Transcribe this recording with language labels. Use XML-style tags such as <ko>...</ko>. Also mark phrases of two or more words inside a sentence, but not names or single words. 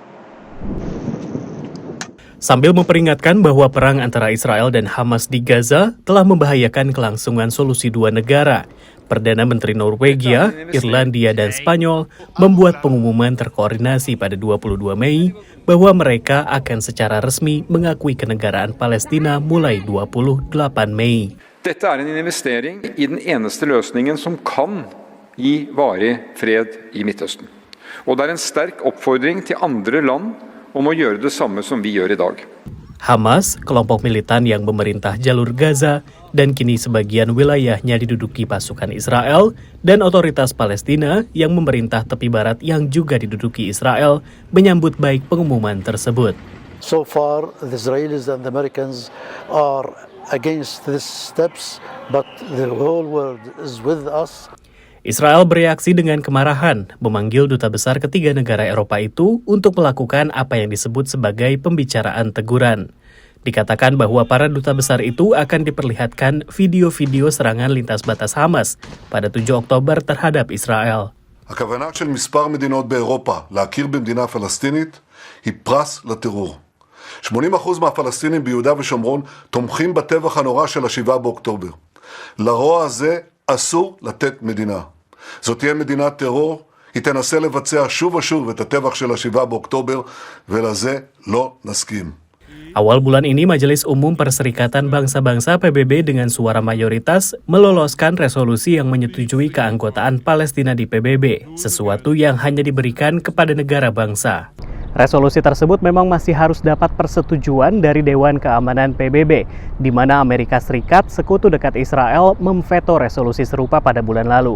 <id>Sambil memperingatkan bahwa perang antara Israel dan Hamas di Gaza telah membahayakan kelangsungan solusi dua negara, Perdana Menteri Norwegia, Irlandia, dan Spanyol membuat pengumuman terkoordinasi pada 22 Mei bahwa mereka akan secara resmi mengakui kenegaraan Palestina mulai 28 Mei.</id> <no>Dette en investering I den eneste løsningen som kan gi varig fred I Midtøsten. Og det en sterk oppfordring til andre land om å gjøre det samme som vi gjør I dag.</no> <id>Hamas, kelompok militan yang memerintah jalur Gaza, dan kini sebagian wilayahnya diduduki pasukan Israel, dan otoritas Palestina yang memerintah tepi barat yang juga diduduki Israel, menyambut baik pengumuman tersebut.</id> <en>So far, the Israelis and the Americans are against these steps, but the whole world is with us.</en> <id>Israel bereaksi dengan kemarahan, memanggil duta besar ketiga negara Eropa itu untuk melakukan apa yang disebut sebagai pembicaraan teguran. Dikatakan bahwa para duta besar itu akan diperlihatkan video-video serangan lintas batas Hamas pada 7 Oktober terhadap Israel.</id> <he>הכוונה של מספר מדינות באירופה להכיר במדינה פלסטינית היא פרס לטרור. 80% מהפלסטינים ביהודה ושומרון תומכים בטבח הנורא של ה-7 באוקטובר. לרוע הזה אסור לתת מדינה. זאת תהיה מדינת טרור, היא תנסה לבצע שוב ושוב את הטבח של ה-7 באוקטובר, ולזה לא נסכים.</he> <id>Awal bulan ini, Majelis Umum Perserikatan Bangsa-Bangsa PBB dengan suara mayoritas meloloskan resolusi yang menyetujui keanggotaan Palestina di PBB, sesuatu yang hanya diberikan kepada negara bangsa. Resolusi tersebut memang masih harus dapat persetujuan dari Dewan Keamanan PBB, di mana Amerika Serikat, sekutu dekat Israel, memveto resolusi serupa pada bulan lalu.</id>